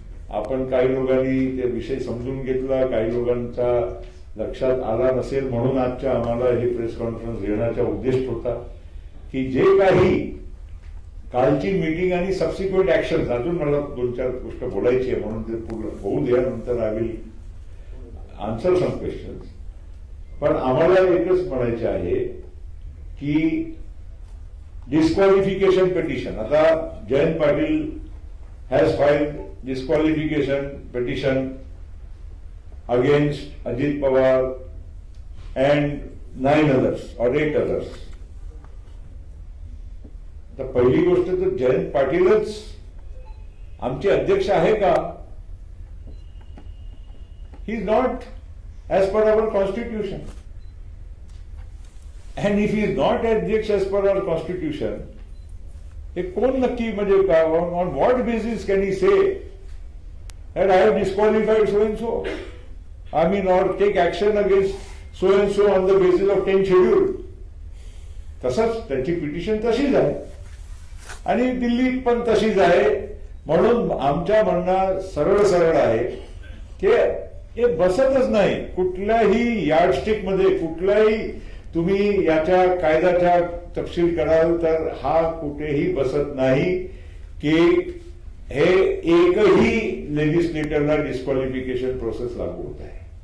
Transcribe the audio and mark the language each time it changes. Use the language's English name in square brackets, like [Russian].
[Marathi] आपण काही लोकांनी ते विषय समजून घेतला, काही लोकांचा लक्षात आला नसेल, म्हणून आजच्या आम्हाला हे प्रेस कॉन्फरन्स घेण्याचा उद्देश होता की जे काही कालची मीटिंग आणि सबसिक्वेंट ऍक्शन, अजून मला 2-4 गोष्ट बोलायची आहे, म्हणून ते पूर्ण होऊ द्या, नंतर [English] I will answer some questions. [Marathi] पण आम्हाला एकच म्हणायचे आहे की [English] disqualification petition. [Marathi] आता [English] Jayant Patil has filed disqualification petition against Ajit Pawar and 9 others or 8 others. [Marathi] तर पहिली गोष्ट तर जयंत पाटीलच आमचे अध्यक्ष आहे का? [English] He is not as per our constitution. And if he is not adhyaksh as per our constitution, [Marathi] हे कोण नक्की म्हणजे [English] on what basis can he say that I have disqualified so and so? I mean, or take action against so and so on the basis of 10th schedule. [Marathi] तसंच त्यांची petition तशीच आहे आणि दिल्लीत पण तशीच आहे. म्हणून आमच्या म्हणणं सरळ सरळ आहे की हे बसतच नाही कुठल्याही यार्डस्टिक मध्ये. कुठल्याही तुम्ही याच्या कायद्याचा तपशील कराल तर हा कुठेही बसत नाही की हे एकही लेजिस्लेटरला डिस्क्वालिफिकेशन प्रोसेस लागू होत आहे.